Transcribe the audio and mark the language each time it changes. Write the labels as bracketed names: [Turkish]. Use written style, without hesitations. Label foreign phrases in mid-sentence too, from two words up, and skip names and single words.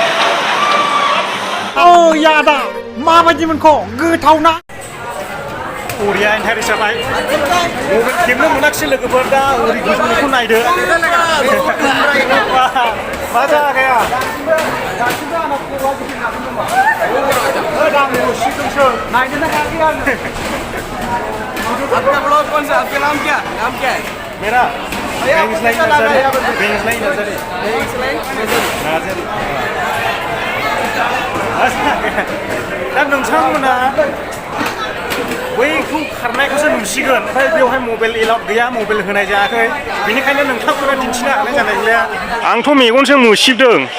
[Bodo] यादा माबायदि मोनखो गोथावना बरिया इन्टारेस्ट जाबाय मबाइल खेबनो मोनाखिसै लोगोफोर दा ओरै गोजौनिखौ नायदो मा जागाया नायनोनो हायाखै आङो [Hindi] आपका ब्लॉग कौन सा आपका नाम क्या है [Bodo] मेरा बेंसलाइन नर्सरी दा नोंथांमोना बैखौ खारनायखौसो नुसिगोन ओमफ्राय बेवहाय मबाइल एलाउड गैया मबाइल होनाय जायाखै बेनिखायनो नोंथांमोना दिन्थिनो हानाय जानाय नंलिया आंथ' मेगनजों नुसिबदों